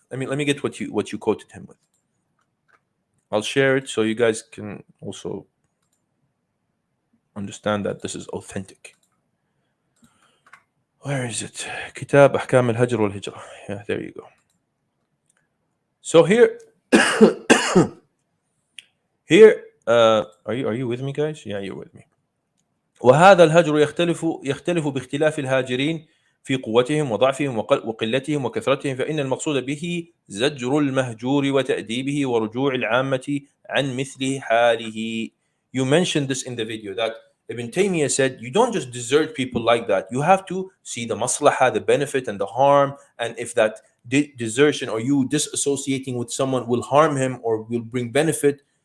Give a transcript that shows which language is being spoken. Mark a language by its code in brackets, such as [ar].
[en] Let me get what you quoted him with. I'll share it so you guys can also understand that this is authentic. Where is it? Kitab Ahkam al-Hajr wal-Hijrah. Yeah, there you go. So here, are you with me, guys? Yeah, you're with me. [ar] وهذا الهجر يختلف باختلاف الهاجرين في قوتهم وضعفهم وقلتهم وكثرتهم، فإن المقصود به زجر المهجور وتأديبه ورجوع العامة عن مثل حاله. [en] You mentioned this in the video that Ibn Taymiyyah said you don't just desert people like that. You have to see the maslahah, the benefit and the harm, and if that desertion or you disassociating with someone will harm him or will bring benefit.